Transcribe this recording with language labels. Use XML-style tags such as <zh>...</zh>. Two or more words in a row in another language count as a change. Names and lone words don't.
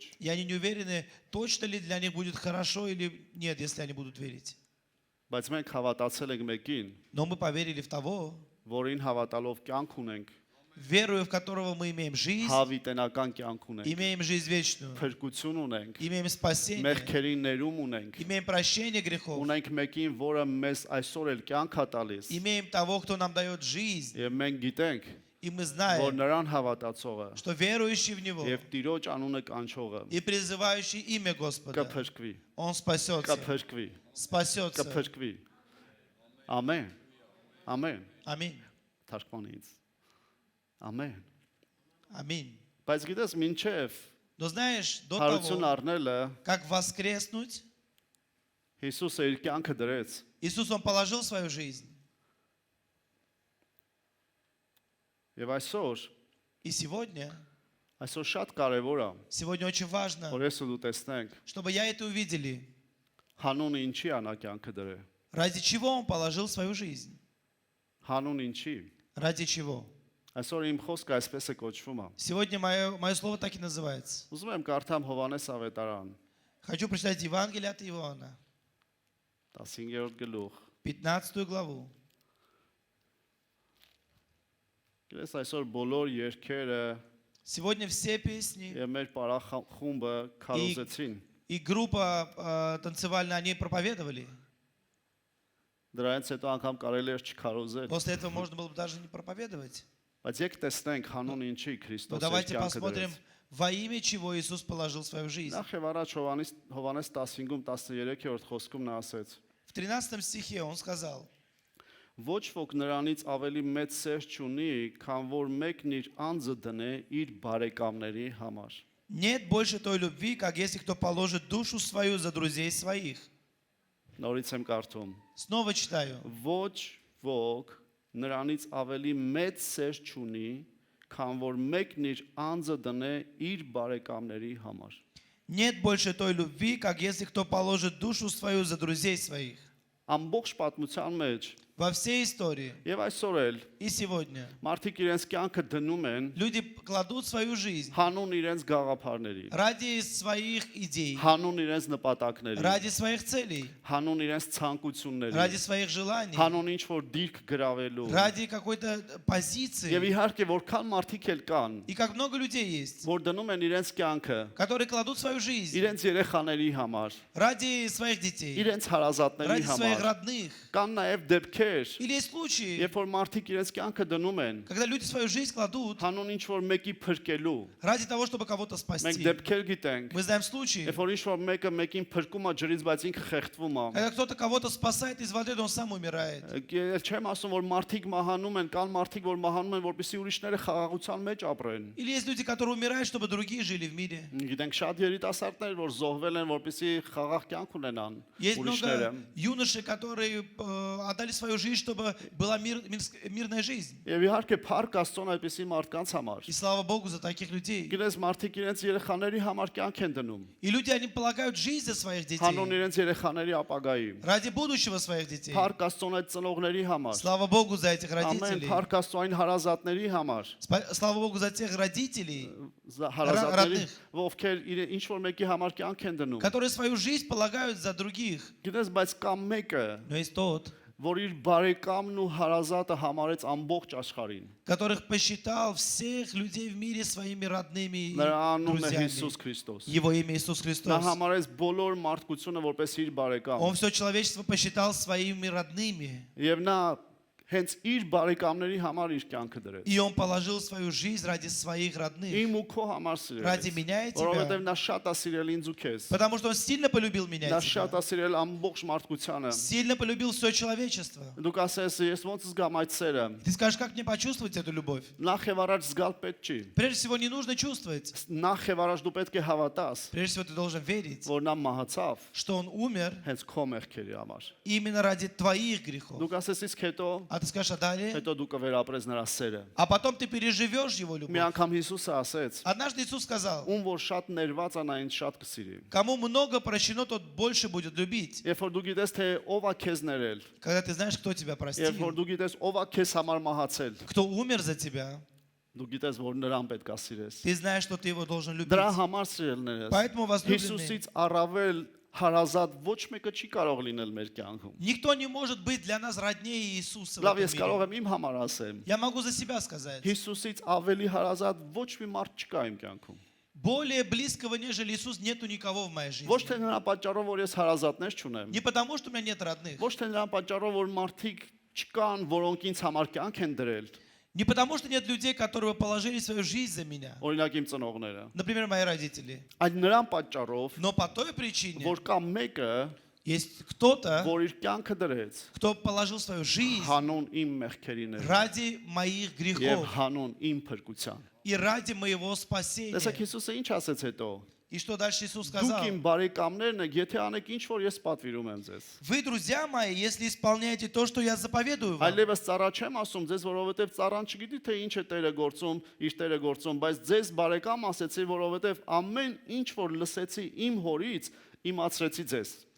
<ru>И они не уверены, точно ли для них будет хорошо или нет, если они будут верить.</ru> <hy>Բայց մենք հավատացել ենք մեկին,</hy> <ru>Но мы поверили в того,</ru> <hy>որին հավատալով կյանք ունենք,</hy> <ru>верою в которого мы имеем жизнь,</ru> <hy>հավիտենական կյանք ունենք,</hy> <ru>имеем жизнь вечную,</ru> <hy>փրկություն ունենք,</hy> <ru>имеем спасение,</ru> <hy>մեղքերին ներում ունենք,</hy> <ru>имеем прощение грехов,</ru> <hy>ունենք մեկին, որը մեզ այսօր էլ կյանք է տալիս,</hy> <ru>имеем того, кто нам дает жизнь.</ru> <hy>եւ մենք գիտենք,</hy> <ru>И мы</ru> <hy>որ</hy> <ru>знаем,</ru> <hy>նրան հավատացողը</hy> <ru>что верующий в Него</ru> <hy>եւ Տիրոջ անունը կանչողը</hy> <ru>и призывающий имя Господа,</ru> <hy>կփրկվի,</hy> <ru>он спасется,</ru> <hy>կփրկվի,</hy> <ru>спасется.</ru> <hy>կփրկվի։ Ամեն։ Ամեն։</hy> <ru>Аминь.</ru> <hy>Թարգմանից։ Ամեն։</hy> <ru>Аминь.</ru> <hy>Բայց գիտես, մինչև</hy> <ru>Но знаешь, до</ru> <hy>հարություն</hy> <ru>того,</ru> <hy>առնելը</hy> <ru>как воскреснуть,</ru> <hy>Հիսուսը իր կյանքը դրեց։</hy> <ru>Иисус, Он положил свою жизнь.</ru> <hy>Եվ այսօր</hy> <ru>И сегодня</ru> <hy>շատ կարևոր է,</hy> <ru>Сегодня очень важно,</ru> <hy>որ ես ու դու տեսնենք,</hy> <ru>чтобы я это увидели.</ru> <hy>հանուն ինչի անա կյանքը դրե։</hy> <ru>Ради чего Он положил свою жизнь?</ru> <hy>Հանուն ինչի։</hy> <ru>Ради чего?</ru> <hy>Այսօր իմ խոսքը այսպես է կոչվում է։</hy> <ru>Сегодня мое слово так и называется.</ru> <hy>Ուզում եմ կարդամ Հովանես ավետարան,</hy> <ru>Хочу прочитать Евангелие от Иоанна,</ru> <hy>15-րդ գլուխ։</hy> <ru>15 главу.</ru> <hy>Գիտես, այսօր բոլոր երգերը</hy> <ru>Сегодня все песни</ru> <hy>եւ մեր պարախումբը քարոզեցին։</hy> <ru>и группа танцевальная, они проповедовали.</ru> <hy>Դրանից հետո անգամ կարելի էր չքարոզել։</hy> <ru>После этого можно было бы даже не проповедовать.</ru> <hy>Բայց եկեք տեսնենք հանուն ինչի</hy> <ru>Но</ru> <hy>Քրիստոսը իր</hy> <ru>давайте</ru> <hy>կյանքը</hy> <ru>посмотрим,</ru> <hy>դրեց։</hy> <ru>во имя чего Иисус положил свою жизнь.</ru> <hy>Նախ եւ առաջ Հովանես 15-ում 13-րդ խոսքում նա ասեց.</hy> <ru>В 13 стихе он сказал:</ru> <hy>Ոչ ոք նրանից ավելի մեծ սեր չունի, քան որ մեկն իր անձը դնե իր բարեկամների համար։</hy> <ru>нет больше той любви, как если кто положит душу свою за друзей своих.</ru> <hy>Նորից եմ կարդում.</hy> <ru>Снова читаю.</ru> <hy>Ոչ ոք նրանից ավելի մեծ սեր չունի, քան որ մեկն իր անձը դնե իր բարեկամների համար։</hy> <ru>Нет больше той любви, как если кто положит душу свою за друзей своих.</ru> <hy>Ամբողջ պատմության մեջ</hy> <ru>Во всей истории.</ru> <hy>Եվ այսօր էլ</hy> <ru>И сегодня.</ru> <hy>մարդիկ իրենց կյանքը դնում են</hy> <ru>Люди кладут свою жизнь</ru> <hy>հանուն իրենց գաղափարների,</hy> <ru>ради своих идей,</ru> <hy>հանուն իրենց նպատակների,</hy> <ru>ради своих целей,</ru> <hy>հանուն իրենց ցանկությունների,</hy> <ru>ради своих желаний,</ru> <hy>հանուն ինչ որ դիրք գրավելու։</hy> <ru>ради какой-то</ru> <hy>Եվ</hy> <ru>позиции.</ru> <hy>իհարկե որքան մարդիկ էլ կան,</hy> <ru>И как много людей есть,</ru> <hy>որ դնում են իրենց կյանքը</hy> <ru>которые кладут свою жизнь</ru> <hy>իրենց երեխաների համար,</hy> <ru>ради своих детей,</ru> <hy>իրենց հարազատների</hy> <ru>ради своих</ru> <hy>համար։</hy> <ru>родных.</ru> <hy>Կան նաև դեպքեր,</hy> <ru>Или есть случаи,</ru> <hy>երբ որ մարդիկ իրենց կյանքը դնում են</hy> <ru>когда люди свою жизнь кладут</ru> <hy>հանուն ինչ որ մեկի փրկելու։</hy> <ru>ради того, чтобы кого-то</ru> <hy>Մենք</hy> <ru>спасти.</ru> <hy>դեպքեր գիտենք,</hy> <ru>Мы знаем случаи,</ru> <hy>երբ որ ինչ որ մեկը մեկին փրկում է ջրից, բայց ինքը խեղդվում է։</hy> <ru>когда кто-то кого-то спасает из воды, но он сам умирает.</ru> <hy>Չեմ ասում որ մարդիկ մահանում են, կան մարդիկ որ մահանում են, որպեսզի ուրիշները խաղաղության մեջ ապրեն։</hy> <ru>Или есть люди, которые умирают, чтобы другие жили в мире.</ru> <hy>Գիտենք շատ երիտասարդներ, որ զոհվել են, որպեսզի խաղաղ կյանք ունենան</hy> <ru>Есть</ru> <hy>ուրիշները։</hy> <ru>много юношей, которые отдали свою жизнь, чтобы была мирная жизнь.</ru> <hy>Եվ իհարկե փառք Աստծուն այդպիսի մարդկանց համար։</hy> <ru>И слава Богу за таких людей.</ru> <hy>Գիտես մարդիկ իրենց երեխաների համար կյանք են դնում,</hy> <ru>И люди, они полагают жизнь за своих детей,</ru> <hy>հանուն իրենց երեխաների ապագայի։</hy> <ru>ради будущего своих детей.</ru> <hy>Փառք Աստծուն այդ ծնողների համար։</hy> <ru>Слава Богу за этих</ru> <hy>Ամեն</hy> <ru>родителей.</ru> <hy>փառք Աստծուն այն հարազատների համար,</hy> <ru>Слава Богу за тех родителей,</ru> <hy>հարազատների,</hy> <ru>Родных.</ru> <hy>ովքեր ինչ որ մեկի համար կյանք են դնում։</hy> <ru>которые свою жизнь полагают за других.</ru> <hy>Գիտես, բայց կամ մեկը,</hy> <ru>Но есть тот,</ru> <hy>որ իր բարեկամն ու հարազատը համարեց ամբողջ աշխարհին։</hy> <ru>которых посчитал всех людей в мире своими родными и</ru> <hy>Նրա անունն է</hy> <ru>друзьями.</ru> <hy>Հիսուս Քրիստոս։</hy> <ru>Его имя Иисус</ru> <hy>Նա</hy> <ru>Христос.</ru> <hy>համարեց բոլոր մարդկությունը որպես իր բարեկամ։</hy> <ru>Он все человечество посчитал своими родными.</ru> <hy>Եվ նա հենց իր բարեկամների համար իր կյանքը դրեց։</hy> <ru>И он положил свою жизнь ради своих родных.</ru> <hy>Իմ ու քո համար</hy> <ru>Ради</ru> <hy>սիրել։</hy> <ru>меня и</ru> <hy>Որովհետև</hy> <ru>тебя.</ru> <hy>նա շատ է սիրել ինձ ու քեզ։</hy> <ru>Потому что он сильно полюбил меня</ru> <hy>Նա</hy> <ru>и</ru> <hy>շատ</hy> <ru>тебя.</ru> <hy>է сիրել ամբողջ մարդկությանը։</hy> <ru>Сильно полюбил все человечество.</ru> <hy>Դուք ասես, ես ոնց զգամ այդ սերը։</hy> <ru>Ты скажешь, как мне почувствовать эту любовь?</ru> <hy>Նախ եւ առաջ զգալ պետք չի։</hy> <ru>Прежде всего, не нужно чувствовать.</ru> <hy>Նախ եւ առաջ դու պետք է հավատաս,</hy> <ru>Прежде всего, ты должен верить,</ru> <hy>որ նա մահացավ</hy> <ru>что он умер</ru> <hy>հենց քո մեղքերի համար։</hy> <ru>именно ради твоих грехов.</ru> <hy>Դուք ասես իսկ հետո</hy> <ru>А ты скажешь, а далее?</ru> <hy>հետո դու կվերապրես նրա սերը։</hy> <ru>А потом ты переживешь его</ru> <hy>Մի</hy> <ru>любовь.</ru> <hy>անգամ Հիսուսը ասեց.</hy> <ru>Однажды Иисус сказал,</ru> <hy>Ում որ շատ ներված է նա ինձ շատ կսիրի։</hy> <ru>кому много прощено, тот больше будет любить.</ru> <hy>Երբ որ դու գիտես թե ով է քեզ ներել,</hy> <ru>Когда ты знаешь, кто тебя</ru> <hy>երբ որ</hy> <ru>простил,</ru> <hy>դու գիտես ով է քեզ համար մահացել,</hy> <ru>кто умер за тебя,</ru> <hy>դու գիտես որ նրան պետք է սիրես։</hy> <ru>ты знаешь, что ты его должен любить.</ru> <hy>Դրա համար սիրելներս։</hy> <ru>Поэтому, возлюбленные,</ru> <hy>Հիսուսից առավել հարազատ ոչ մեկը չի կարող լինել մեր կյանքում։</hy> <ru>никто не может быть для нас роднее Иисуса в</ru> <hy>Լավ,</hy> <ru>этом</ru> <hy>ես կարող</hy> <ru>мире.</ru> <hy>եմ իմ համար ասեմ։</hy> <ru>Я могу за себя сказать.</ru> <hy>Հիսուսից ավելի հարազատ ոչ մի մարդ չկա իմ կյանքում։</hy> <ru>Более близкого, нежели Иисус, нету никого в моей жизни.</ru> <hy>Ոչ թե նրա պատճառով որ ես հարազատներ չունեմ,</hy> <ru>Не потому, что у меня нет родных.</ru> <hy>ոչ թե նրա պատճառով որ մարդիկ չկան, որոնք ինձ համար կյանք են դրել,</hy> <ru>Не потому, что нет людей, которые положили свою жизнь за меня.</ru> <hy>օրինակ իմ ծնողները,</hy> <ru>Например, мои родители.</ru> <hy>այլ նրան պատճառով,</hy> <ru>Но по той причине</ru> <hy>որ կա մեկը,</hy> <ru>есть кто-то,</ru> <hy>որ իր կյանքը դրեց</hy> <ru>кто положил свою жизнь</ru> <hy>հանուն իմ մեղքերի ներ</hy> <ru>ради моих</ru> <hy>եւ</hy> <ru>грехов</ru> <hy>հանուն իմ փրկության։</hy> <ru>и ради моего спасения.</ru> <hy>Տեսեք Հիսուսը ինչ ասեց հետո։</hy> <ru>И что дальше Иисус</ru> <hy>Դուք</hy> <ru>сказал?</ru> <hy>իմ բարեկամներն եք, եթե անեք ինչ որ ես պատվիրում եմ ձեզ։</hy> <ru>Вы, друзья мои, если исполняете то, что я заповедую вам.</ru> <hy>Այլևս ծառա չեմ ասում ձեզ, որովհետև ծառան չգիտի թե ինչ է Տերը գործում, իր Տերը գործում, բայց ձեզ բարեկամ ասեցի, որովհետև ամեն ինչ որ լսեցի իմ հորից, իմացրեցի ձեզ։</hy>